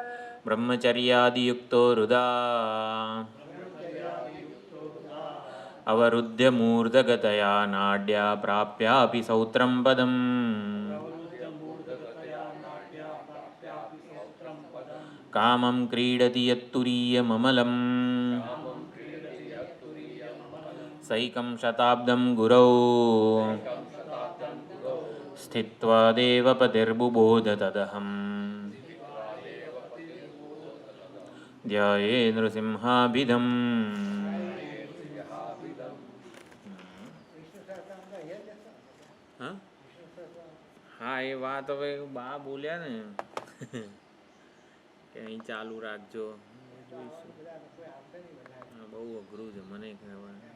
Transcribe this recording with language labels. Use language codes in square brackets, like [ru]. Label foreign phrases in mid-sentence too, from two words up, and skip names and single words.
[sa] ब्रह्मचर्यादियुक्तो हृदा अवरुद्ध्य मूर्धगतया नाड्या प्राप्यापि सौत्रं पदम् कामं क्रीडति यत्तुरीयममलं सैकं शताब्दं गुरौ स्थित्वा देवपतिर्बुबोध तदहम् ध्याये नृसिंहाभिधम्। [gu] હા એ વાત હવે બા બોલ્યા ને કે અહીં ચાલુ રાખજો જોઈશું. બહુ અઘરું છે મને કહેવાય.